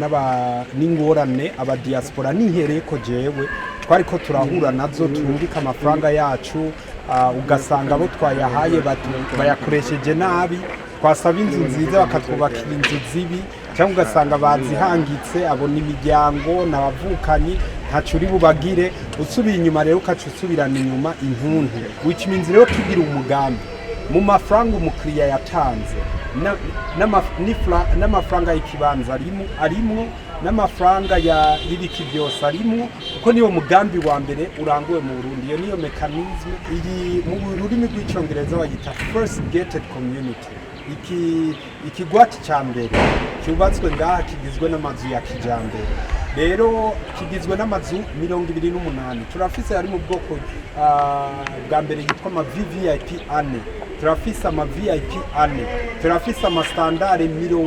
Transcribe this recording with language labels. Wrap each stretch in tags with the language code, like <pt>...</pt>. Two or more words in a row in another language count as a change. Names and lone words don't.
<rn>n'ingorane aba diaspora n'inkereko jewe twariko turahura nazo turungika amafaranga yacu, ugasanga abo twayahaye bayakoresheje nabi, twasaba inzu nziza bakatwubakira inzu zibi, cyangwa ugasanga bazihangitse abo n'imiryango n'abavukanyi ntaco uri bubagire, usubiye inyuma rero ukaca usubirana inyuma intuntu,</rn> <en>which means</en> <rn>rero tugira umugambi mu mafaranga umukiriya yatanze n'amafaranga y'ikibanza arimwo n'amafaranga ya ibiki byose arimwo, kuko niyo mugambi wa mbere uranguwe mu Burundi. Iyo niyo mechanism iri mu rurimi rw'icongereza bayita</rn> <en>first gated community.</en> <rn>Ikigwati ca mbere cyubatswe ngaha kigizwe n'amazu ya kijambere, rero kigizwe n'amazu 28 turafise ari mu bwoko bwa mbere yitwa ama VVIP 4, turafise ama VIP 4, turafise ama standard 200.</rn>